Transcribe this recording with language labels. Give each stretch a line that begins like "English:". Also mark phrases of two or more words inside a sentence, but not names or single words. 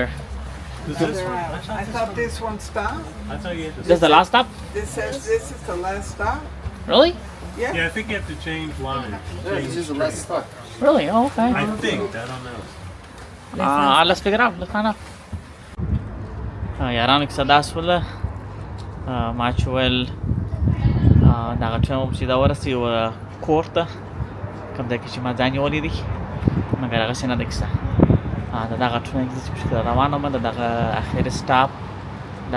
English: I thought this one stopped. I thought you had to. This is the last stop? This says this is the last stop. Really? Yeah. Yeah, I think you have to change lines. Change This is the last stop. Really? Oh, okay. I think. I don't know. Let's figure it out. Let's find out.
Pashto: یارانو کیسه داسې وله ما چې ویل دغه ټرین به چې دا ورسي کور ته کوم ځای کې چې ما ځای نیولی دی مګر هغسې نه ده کیسه د دغه ټرین کې چې پشکې روان وم د دغه اخري سټاپ دا